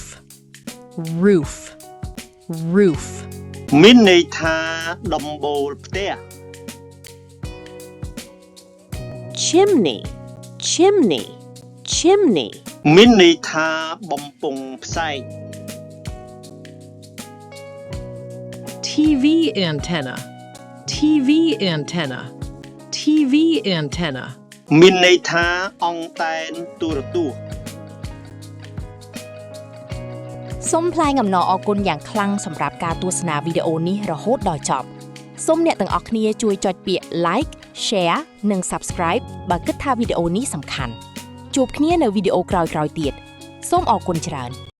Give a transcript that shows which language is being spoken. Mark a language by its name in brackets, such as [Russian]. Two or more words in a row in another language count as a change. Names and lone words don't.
[English] Roof. Roof. [Khmer] មានន័យថាដំបូលផ្ទះ [English] Chimney. Chimney. Chimney. [Khmer] មានន័យថាបំពង់ផ្សែង [English] TV antenna. TV antenna. TV antenna. [Khmer] មានន័យថាអង្តែនទូរទស្សន៍ សូមថ្លែងអំណរអគុណយ៉ាងខ្លាំងសម្រាប់ការទស្សនាវីដេអូនេះរហូតដល់ចប់សូមអ្នកទាំងអស់គ្នាជួយចុចពាក្យ [English] like share [Khmer] និង subscribe បើគិតថាវីដេអូនេះសំខាន់ជួបគ្នានៅវីដេអូក្រោយៗទៀតសូមអរគុណច្រើន